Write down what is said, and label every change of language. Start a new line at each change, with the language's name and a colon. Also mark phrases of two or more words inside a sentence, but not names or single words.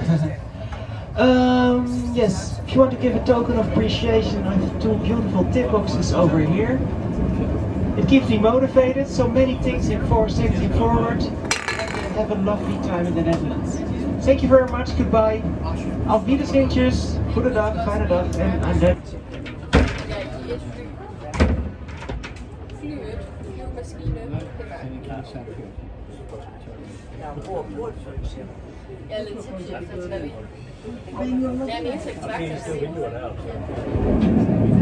English: Yes, if you want to give a token of appreciation, I have two beautiful tip boxes over here. It keeps me motivated, so many things in safety forward. And have a lovely time in the Netherlands. Thank you very much, goodbye.
German: Auf Wiedersehen, tschüss,
Dutch: goede dag, fijne dag en
English: I'm dead.
Danish: Jeg er lidt tipsy efter træning. Jeg er helt sikkert faktisk.